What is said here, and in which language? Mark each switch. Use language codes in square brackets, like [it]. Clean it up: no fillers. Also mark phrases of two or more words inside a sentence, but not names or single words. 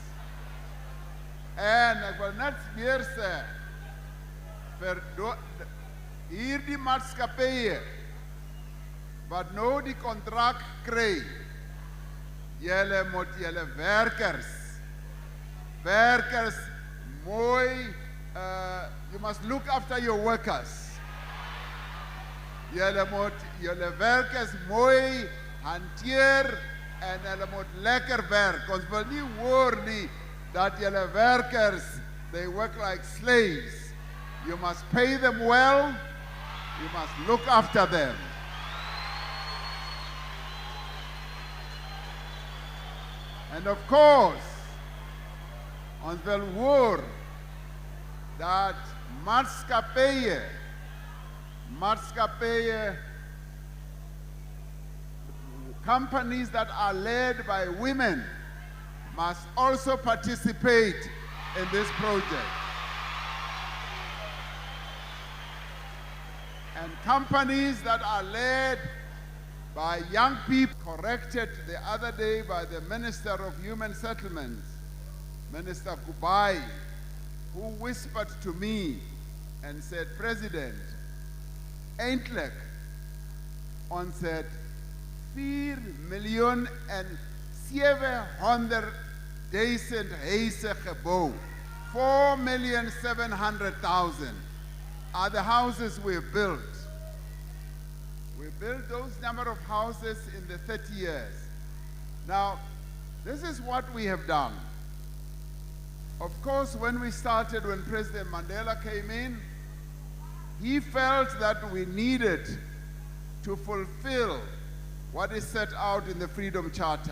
[af] En ek wil net weer sê, vir hierdie maatskappye wat nou die kontrak kry, julle moet julle werkers mooi, [en] you must look after your workers. [af] Julle moet julle werkers mooi hanteer en hulle moet lekker werk. Ons wil nie hoor nie dat julle werkers, [en] they work like slaves. You must pay them well. You must look after them. And of course, [af] ons wil hoor dat maatskappye, [en] companies that are led by women must also participate in this project. And companies that are led by young people, corrected the other day by the Minister of Human Settlements, Minister Kubai, who whispered to me and said, President, [af] eindelijk, ons het 4,700,000 huise gebouw. [en] 4,700,000 are the houses we've built. We built those number of houses in the 30 years. Now, this is what we have done. Of course, when we started, when President Mandela came in, he felt that we needed to fulfill what is set out in the Freedom Charter.